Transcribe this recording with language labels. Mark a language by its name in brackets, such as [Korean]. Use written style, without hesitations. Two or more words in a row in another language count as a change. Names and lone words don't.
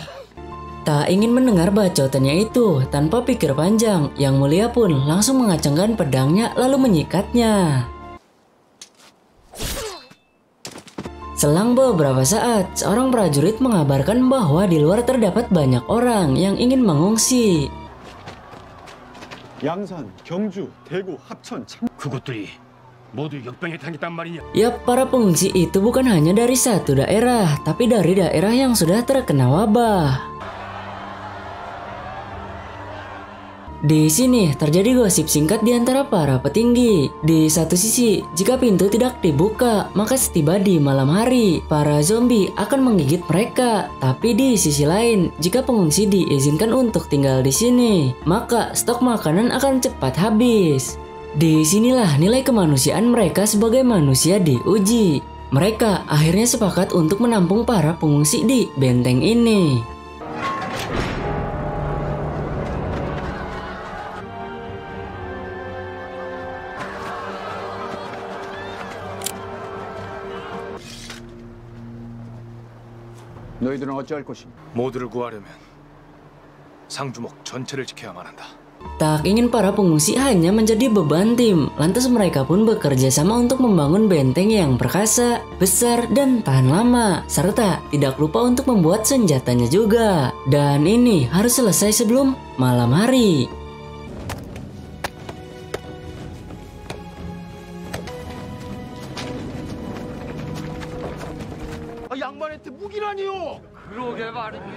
[Indonesian] Tak ingin mendengar bacotannya itu, tanpa pikir panjang, Yang Mulia pun langsung mengacungkan pedangnya lalu menyikatnya. Selang beberapa saat, seorang prajurit mengabarkan bahwa di luar terdapat banyak orang yang ingin mengungsi. [Korean] 양산, 경주, 대구, 합천, 그것들이 모두 역병에 당했단 말이냐? [Indonesian] Yap, para pengungsi itu bukan hanya dari satu daerah, tapi dari daerah yang sudah terkena wabah. Di sini terjadi gosip singkat di antara para petinggi. Di satu sisi, jika pintu tidak dibuka, maka setiba di malam hari, para zombie akan menggigit mereka. Tapi di sisi lain, jika pengungsi diizinkan untuk tinggal di sini, maka stok makanan akan cepat habis. Disinilah nilai kemanusiaan mereka sebagai manusia diuji. Mereka akhirnya sepakat untuk menampung para pengungsi di benteng ini. [Korean] 너희들은 어찌할 것이냐? 모두를 구하려면 상주목 전체를 지켜야만 한다. [Indonesian] Tak ingin para pengungsi hanya menjadi beban tim, lantas mereka pun bekerja sama untuk membangun benteng yang perkasa, besar, dan tahan lama, serta tidak lupa untuk membuat senjatanya juga. Dan ini harus selesai sebelum malam hari. [Korean] 양반한테 무기라니요? 그러게 말입니다.